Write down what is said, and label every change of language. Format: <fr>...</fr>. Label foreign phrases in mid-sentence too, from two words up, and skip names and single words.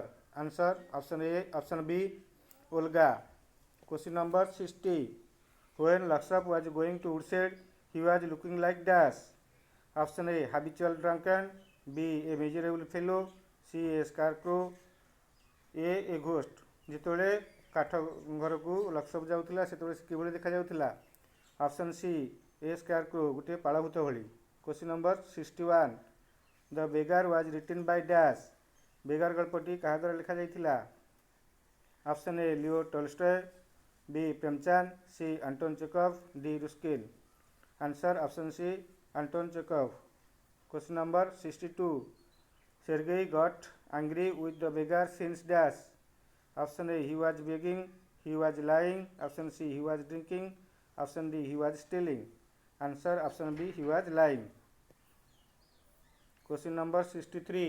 <en>Answer option A, option B Volga. Question number 60. When Lakshav was going to Woodshed, he was looking like dash. Option A habitual drunken, B a miserable fellow, C a scarecrow, A ghost.</en> <or>ଯେତେବେଳେ କାଠ ଘରକୁ ଲକ୍ଷ୍ୟ ଯାଉଥିଲା ସେତେବେଳେ ସେ କିଭଳି ଦେଖାଯାଉଥିଲା?</or> <en>option C a scarecrow, ଗୋଟିଏ ପାଳଭୂତ ଭଳି. Question number 61. The beggar was written by dash.</en> <or>ବେଗାର ଗଳ୍ପଟି କାହା ଦ୍ୱାରା ଲେଖାଯାଇଥିଲା?</or> <en>Option A Leo Tolstoy, B Premchand, C Anton Chekhov, D Ruskin. Answer option C Anton Chekhov. Question number 62. Sergei got angry with the beggar since dash. Option A he was begging, he was lying. Option C he was drinking. Option D he was stealing. Answer option B he was lying. Question number 63.</en>